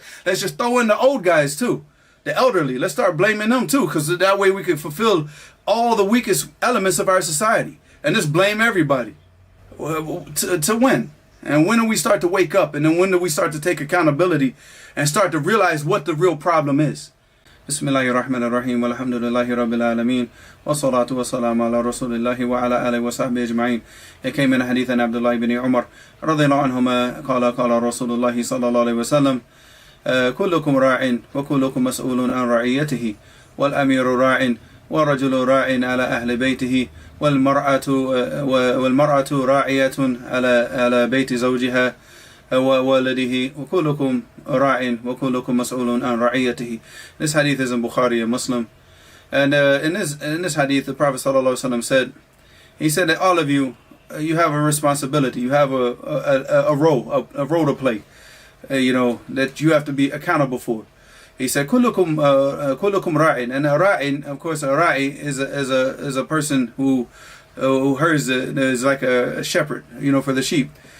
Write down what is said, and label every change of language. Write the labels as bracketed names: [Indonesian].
[English] Let's just throw in the old guys too, the elderly. Let's start blaming them too, because that way we can fulfill all the weakest elements of our society and just blame everybody to win. And when do we start to wake up? And then when do we start to take accountability and start to realize what the real problem is? بسم الله الرحمن الرحيم والحمد لله رب العالمين والصلاة والسلام على رسول الله وعلى آله وصحبه أجمعين. It came in a hadith of Abdullah ibn Umar [Arabic] رضي الله عنهما قال رسول الله صلى الله عليه وسلم كلكم راع وكلكم مسؤول عن رعيته والأمير راع والرجل راع على أهل بيته والمرأة راعية على بيت زوجها وولده وكلكم راع وكلكم مسؤول عن رعيته. [English] This hadith is in Bukhari and Muslim, and in this hadith the Prophet ﷺ said, he said that all of you have a responsibility, you have a role to play, that you have to be accountable for. He said [Arabic] كلكم راع, [English] and a ra'in, of course, a ra'i is a person who herds, is like a shepherd, for the sheep.